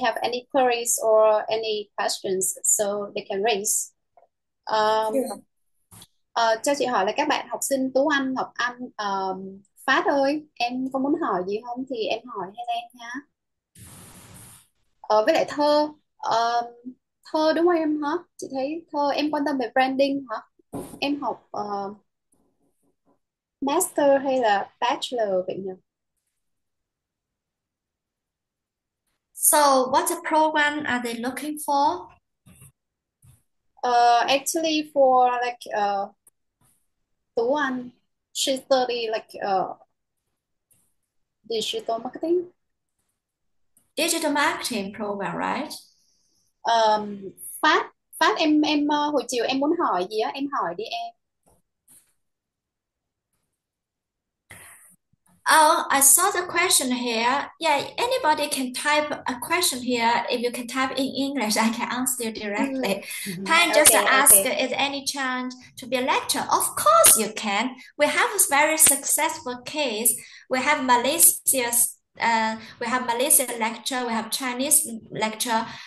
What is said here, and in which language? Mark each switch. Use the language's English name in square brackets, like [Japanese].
[English] they have any queries or any questions, so they can raise. Um, Sure. [Vietnamese] cho chị hỏi là các bạn học sinh Tú Anh, Ngọc Anh, Phát ơi, em có muốn hỏi gì không thì em hỏi Helen nha. Với lại Thơ, Thơ đúng không em hả? Chị thấy Thơ em quan tâm về branding hả? Em học master hay là bachelor vậy nhỉ? [English] So what program are they looking for? Actually for like Tú Anh, she study like digital marketing. Digital marketing program, right? [Vietnamese] Um, Phát, Phát em hồi chiều em muốn hỏi gì á, em hỏi đi em. [English] Oh, I saw the question here. Yeah, anybody can type a question here. If you can type in English, I can answer you directly. Pan just Okay, ask, okay. is any chance to be a lecturer? Of course you can. We have a very successful case. We have Malaysia lecture, we have Chinese lecture.